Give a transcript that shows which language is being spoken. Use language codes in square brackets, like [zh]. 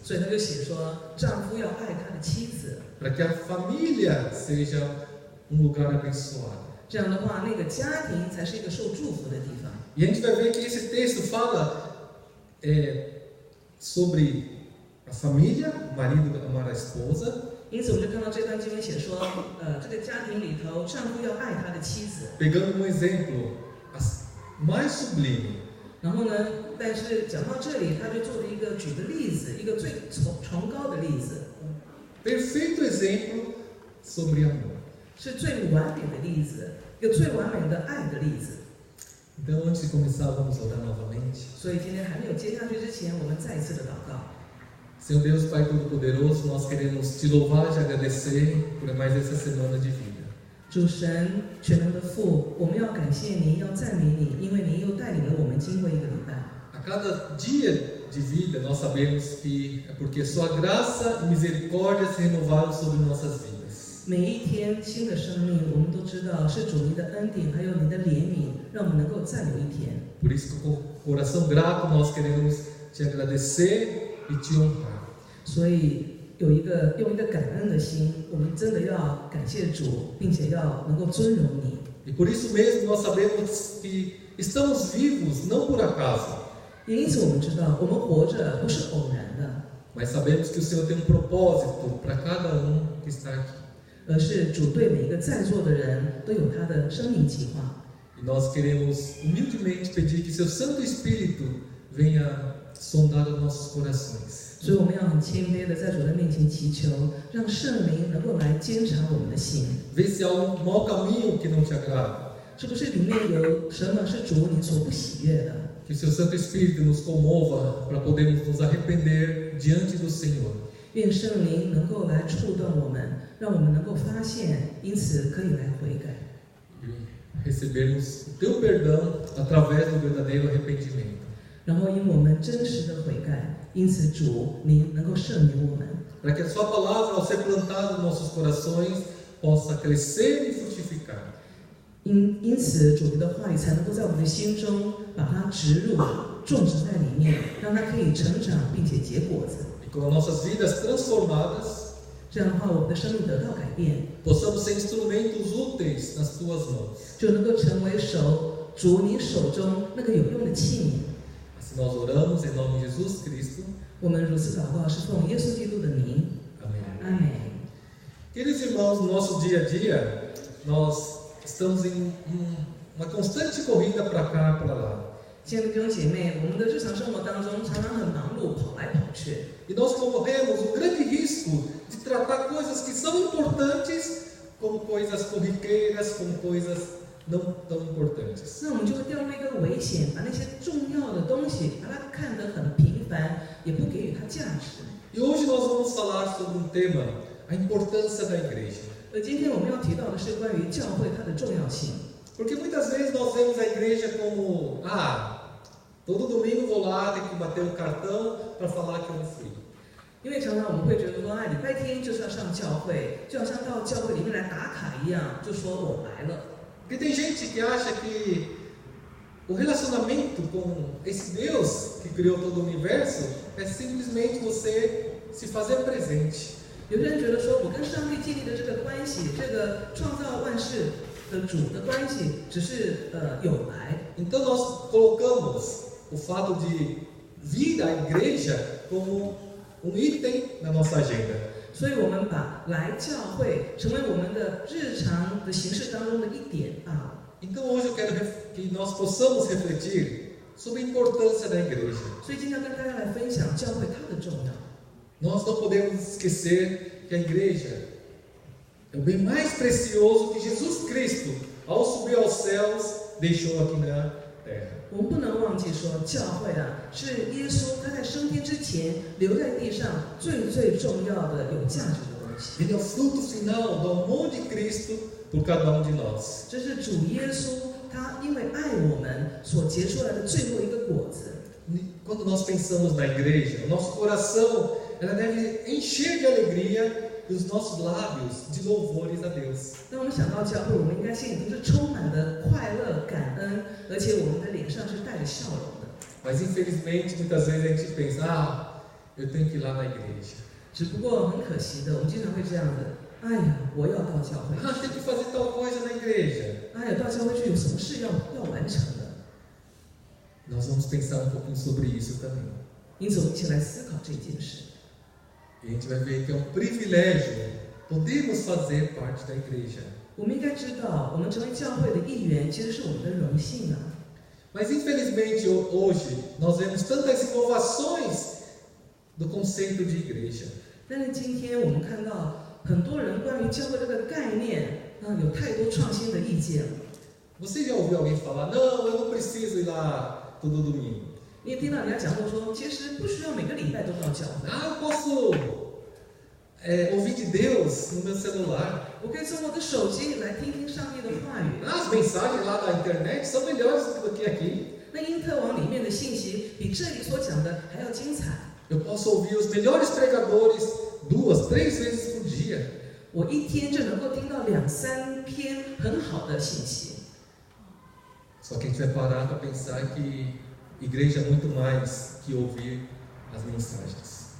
[zh] 所以他就写说，丈夫要爱他的妻子， [pt] para que a família seja lugar abençoado. [zh] 这样的话，那个家庭才是一个受祝福的地方。 [pt] E a gente vai ver que esse texto fala sobre a família, o marido amar a esposa, [zh] 因此，我们就看到这段经文写说，这个家庭里头，丈夫要爱他的妻子。 [pt] pegando um exemplo mais sublime. [zh] 然后呢，但是讲到这里，他就做了一个举的例子，一个最崇高的例子， [pt] Perfeito exemplo sobre amor. [zh] 是最完美的例子，一个最完美的爱的例子。 [pt] Então, antes de começar, vamos orar novamente. [zh] 所以今天还没有接下去之前，我们再一次的祷告。 [pt] Senhor Deus, Pai Todo-Poderoso, nós queremos te louvar e te agradecer por mais essa semana de vida. [zh] 主神全能的父，我们要感谢您，要赞美你，因为您又带领了我们经过一个礼拜。 [pt] A cada dia de vida, nós sabemos que é porque Sua graça e misericórdia se renovaram sobre nossas vidas. [zh] 每一天新的生命，我们都知道是主您的恩典，还有您的怜悯，让我们能够再有一天。 [pt] Por isso, com coração grato, nós queremos te agradecer e te honrar. [zh] 所以用一个感恩的心，我们真的要感谢主，并且要能够尊荣你。 [pt] E por isso mesmo, nós sabemos que estamos vivos não por acaso, [zh] 因此，我们知道我们活着不是偶然的， [pt] mas sabemos que o Senhor tem um propósito para cada que está aqui. [zh] 而是主对每一个在座的人都有他的生命计划。 [pt] E nós queremos humildemente pedir que Seu Santo Espírito venha sondar os nossos corações. [zh] 所以我们要很谦卑的在主的面前祈求，让圣灵能够来监察我们的心， [pt] Vê se há um mau caminho que não te agrada. [zh] 是不是里面有什么是主你所不喜悦的？ [pt] Que o Seu Santo Espírito nos comova para podermos nos arrepender diante do Senhor. [zh] 愿圣灵能够来触动我们，让我们能够发现，因此可以来悔改， [pt] E recebermos o Teu perdão através do verdadeiro arrependimento. [zh] 然后因我们真实的悔改，因此主您能够赦免我们， [pt] Para que a Sua palavra, ao ser plantada em nossos corações, possa crescer e frutificar. [zh] 因此主您的话语才能够在我们的心中把它植入、种植在里面，让它可以成长并且结果子。 [pt] E com as nossas vidas transformadas, [zh] 这样的话，我们的生命得到改变， [pt] possamos ser instrumentos úteis nas Tuas mãos. [zh] 就能够成为主您手中那个有用的器皿。 [pt] Assim nós oramos em nome de Jesus Cristo. [zh] 我们如此祷告，是奉耶稣基督的名， [pt] Amém. [zh] 阿门。 [pt] Queridos irmãos, no nosso dia a dia, nós estamos em uma constante corrida para cá, para lá. [zh] 亲爱的弟兄姐妹，我们的日常生活当中常常很忙碌，跑来跑去。 [pt] E nós corremos o grande risco de tratar coisas que são importantes como coisas corriqueiras, como coisas não tão importantes. [zh] 那我们就会掉入一个危险，把那些重要的东西，把它看得很平凡，也不给予它价值。 [pt] E hoje nós vamos falar sobre um tema, a importância da igreja. [zh] 而今天我们要提到的是关于教会它的重要性。 [pt] Porque muitas vezes nós vemos a igreja como, todo domingo vou lá, tenho que bater o cartão para falar que eu não fui. [zh] 因为常常我们会觉得说，礼拜天就是要上教会，就好像到教会里面来打卡一样，就说我来了。 [pt] Porque tem gente que acha que o relacionamento com esse Deus que criou todo o universo é simplesmente você se fazer presente. [zh] 有些人觉得说，我跟上帝建立的这个关系，这个创造万事的主的关系，只是有来。 [pt] Então nós colocamos o fato de vir à igreja como item na nossa agenda. [zh] 所以我们把来教会成为我们的日常的形式当中的一点罢了。 [pt] Então hoje eu quero que nós possamos refletir sobre a importância da igreja. [zh] 所以今天要跟大家来分享教会它的重要。 [pt] Nós não podemos esquecer que a igreja é o bem mais precioso que Jesus Cristo, ao subir aos céus, deixou aqui na terra. [zh] 我们不能忘记说，教会是耶稣他在升天之前留在地上最重要的有价值的东西。 [pt] Ele é o fruto final do amor de Cristo por cada de nós. [zh] 这是主耶稣他因为爱我们所结出来的最后一个果子。 [pt] Quando nós pensamos na igreja, o nosso coração ela deve encher de alegria e os nossos lábios de louvores a Deus. [zh] 当我们想到教会，我们应该心里都是充满的快乐、感恩，而且我们的脸上是带着笑容的。 [pt] Mas infelizmente muitas vezes a gente pensa, eu tenho que ir lá na igreja. [zh] 只不过很可惜的，我们经常会这样的。哎呀，我要到教会。 [pt] Tem que fazer tal coisa na igreja. [zh] 哎呀，到教会去有什么事要完成的？ [pt] Nós vamos pensar pouquinho sobre isso também. [zh] 因此，我们一起来思考这件事。 [pt] E a gente vai ver que é um privilégio podermos fazer parte da igreja. [zh] 我们应该知道，我们成为教会的一员，其实是我们的荣幸啊。 [pt] Mas infelizmente hoje nós vemos tantas inovações do conceito de igreja. [zh] 但是今天我们看到很多人关于教会这个概念有太多创新的意见了。 [pt] Você já ouviu alguém falar, não, eu não preciso ir lá todo domingo? [zh] 你也听到人家讲过说，其实不需要每个礼拜都到教会。 [pt] Eu posso ouvir de Deus no meu celular. [zh] 我可以从我的手机来听听上帝的话语。 [pt] As mensagens lá da internet são melhores do que aqui. [zh] 那因特网里面的信息比这里所讲的还要精彩。 [pt] Eu posso ouvir os melhores pregadores 2, 3 vezes por dia. [zh] 我一天就能够听到2、3篇很好的信息。 [pt] Só que a gente vai parar para pensar que igreja é muito mais que ouvir as mensagens.